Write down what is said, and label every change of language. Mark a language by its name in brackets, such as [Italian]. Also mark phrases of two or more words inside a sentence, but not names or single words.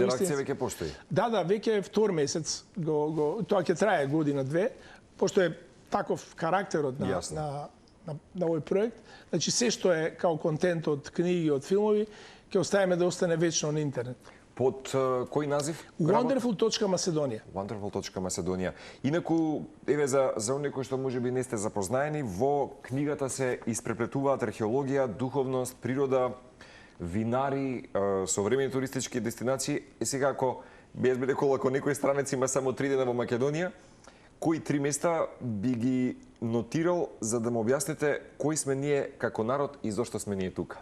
[Macedonian] Интеракција веќе постои. Да, веќе втор месец тоа ќе трае година-две, пошто е таков карактерот на овој проект. Значи се што е као контент од книги, од филмови, ќе оставиме да остане вечно на интернет. Под кој назив? Wonderful.Macedonia. Wonderful.Macedonia. Инаку, еве за оние кои што можеби не сте запознаени, во книгата се испреплетуваат археологија, духовност, природа, винари, современи туристички дестинации. И сега ако без би рекол, ако некој странец има само 3 дена во Македонија, кои 3 места би ги нотирал за да му објасните кои сме ние како народ и зошто сме ние тука?